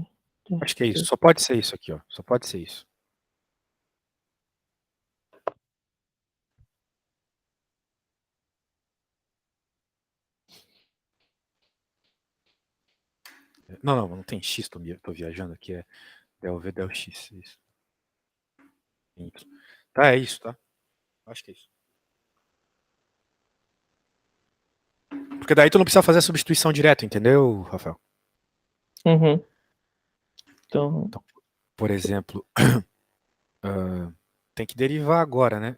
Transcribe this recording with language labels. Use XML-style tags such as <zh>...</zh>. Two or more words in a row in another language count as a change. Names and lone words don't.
<pt>Acho que é isso. Só pode ser isso aqui, ó. Só pode ser isso. Não tem X, tô viajando aqui. É del V, del X. Isso. Y. Tá, é isso, tá? Acho que é isso. Porque daí tu não precisa fazer a substituição direto, entendeu, Rafael? Uhum. Então, Por exemplo, tem que derivar agora, né?</pt>